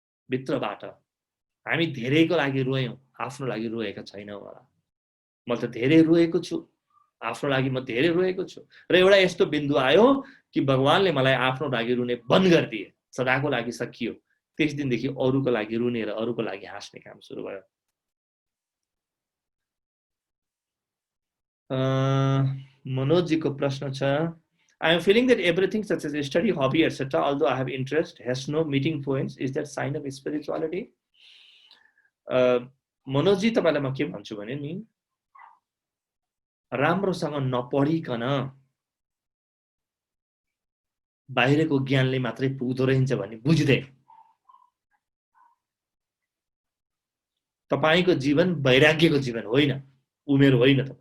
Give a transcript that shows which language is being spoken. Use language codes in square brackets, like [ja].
[ne] भित्रबाट हामी धेरैको लागि रोयौं, आफ्नो लागि रोएका छैनौं होला। म त धेरै रोएको छु, आफ्नो लागि म धेरै रोएको छु। र एउटा यस्तो बिन्दु आयो कि भगवानले मलाई आफ्नो लागि रुने बन्द गरिदिए, सदाको लागि सकियो। त्यस दिनदेखि अरूको लागि रुने र अरूको लागि हाँस्ने काम सुरु भयो। मनोज जी को प्रश्न छ, [en] I am feeling that everything such as study, hobby, etc., although I have interest, has no meeting points. Is that sign of spirituality? [ne] Manoj ji तपाईलाई म के भन्छु भने नि, राम्रोसँग नपढिकन बाहिरको ज्ञानले मात्रै पुग्दो रहन्छ भन्ने बुझ्दै तपाईको जीवन वैराग्यको जीवन होइन, उमेर होइन।